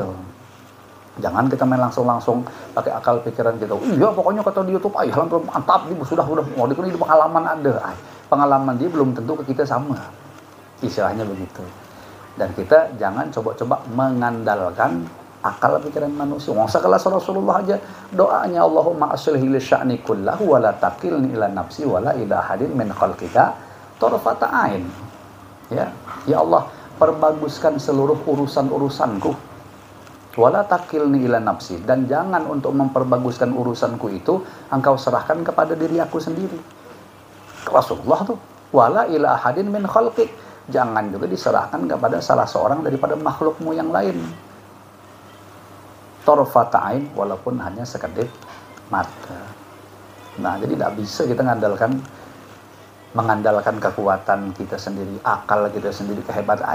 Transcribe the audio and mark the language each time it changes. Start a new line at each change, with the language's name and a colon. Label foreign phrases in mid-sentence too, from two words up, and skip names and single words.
Indonesian: Jangan kita main langsung pakai akal pikiran kita. Iya pokoknya kata di YouTube, ay mantap, sudah mau di pengalaman ada. Pengalaman dia belum tentu ke kita sama. Istilahnya begitu. Dan kita jangan coba-coba mengandalkan akal pikiran manusia.
Arabic: Sekelas Rasulullah aja doanya اللهم أصلح لي شأني كله ولا تكلني إلى نفسي ولا إلى أحد من خلقك طرفة عين.
Indonesian: Ya Allah, perbaguskan seluruh urusan-urusanku.
Arabic: ولا تكلني إلى نفسي,
Indonesian: dan jangan untuk memperbaguskan urusanku itu engkau serahkan kepada diri aku sendiri. Rasulullah tuh,
Arabic: ولا إلى أحد من خلقك,
Indonesian: jangan juga diserahkan kepada salah seorang daripada makhlukmu yang lain.
Arabic: طرفة عين,
Indonesian: walaupun hanya sekedip mata. Nah, jadi tidak bisa kita mengandalkan kekuatan kita sendiri, akal kita sendiri, kehebatan.